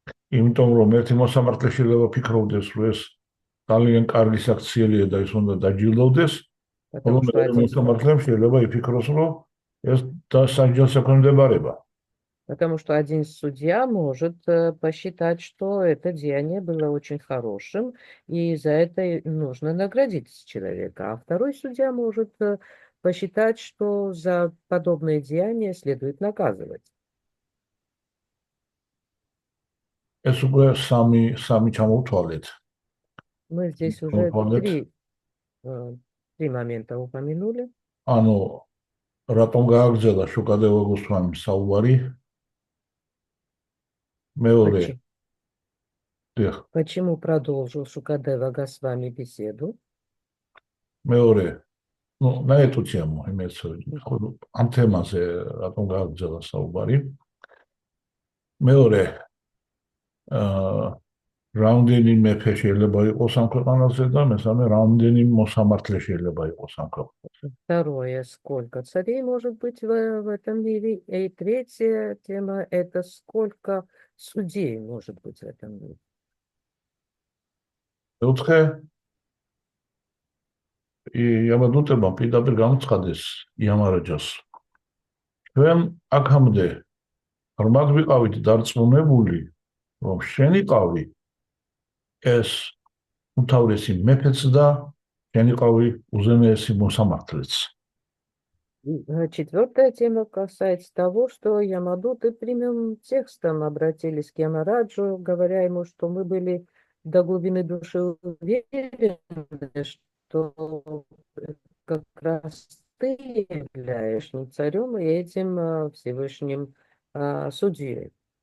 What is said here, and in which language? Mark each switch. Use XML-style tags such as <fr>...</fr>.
<ka>იმიტომ რომ ერთი მოსამართლე შეიძლება ფიქრობდეს, რომ ეს ძალიან კარგი საქციელია და ის უნდა დაჯილდოვდეს,</ka> <ru>Потому что один</ru> <ka>მოსამართლემ შეიძლება იფიქროს, რომ ეს დასაჯელს ექვემდებარება.</ka> <ru>Потому что один судья может посчитать, что это деяние было очень хорошим, и за это нужно наградить человека. А второй судья может посчитать, что за подобные деяния следует наказывать.</ru> <ka>ეს უკვე სამი ჩამოვთვალეთ.</ka> <ru>Мы здесь уже три момента упомянули.</ru> <ka>ანუ რატომ გააგრძელა შუკადევა გოსვამი საუბარი? მეორე</ka> <ru>Почему продолжил Шукадева Госвами беседу?</ru> <ka>მეორე</ka> <ru>на эту тему имеется в виду</ru> <ka>ამ თემაზე რატომ გააგრძელა საუბარი? მეორე რამდენი მეფე შეიძლება იყოს ამ ქვეყანაზე და მესამე რამდენი მოსამართლე შეიძლება იყოს ამ ქვეყანაზე.</ka> <ru>Второе, сколько царей может быть в этом мире? И третья тема – это сколько судей может быть в этом мире?</ru> <ka>მეოთხე იამადუტებმა პირდაპირ გამოცხადეს იამარაჯას. ჩვენ აქამდე ღრმად ვიყავით დარწმუნებული, რომ შენი ყავი ეს უმთავრესი მეფეც და შენი ყავი უზენაესი მოსამართლეც.</ka> <ru>Четвертая тема касается того, что Ямадуты прямым текстом обратились к Ямараджу, говоря ему, что мы были до глубины души уверены, что как раз ты являешься царем и этим Всевышним судьей.</ru>